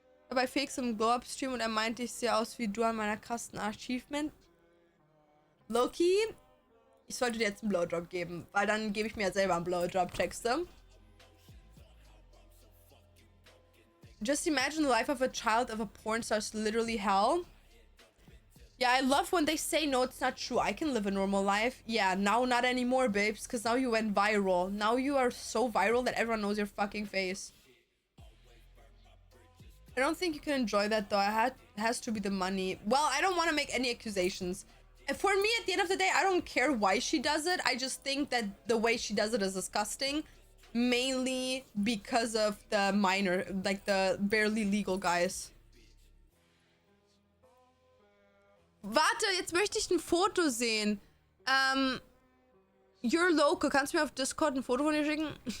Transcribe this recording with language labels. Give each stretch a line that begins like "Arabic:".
German: Dabei Felix im Glow-Up-Stream und er meinte, ich sehe aus wie du an meiner krassen Achievement. Loki, ich sollte dir jetzt einen Blowjob geben, weil dann gebe ich mir selber einen Blowjob, checkst du?
English: Just imagine the life of a child of a porn star is literally hell. Yeah, I love when they say, no, it's not true. I can live a normal life. Yeah, now not anymore, babes, because now you went viral. Now you are so viral that everyone knows your fucking face. I don't think you can enjoy that, though. It has to be the money. Well, I don't want to make any accusations. And for me, at the end of the day, I don't care why she does it. I just think that the way she does it is disgusting. Mainly because of the minor, like the barely legal guys.
German: Warte, jetzt möchte ich ein Foto sehen.
English: You're local.
German: Kannst du mir auf Discord ein Foto von dir schicken?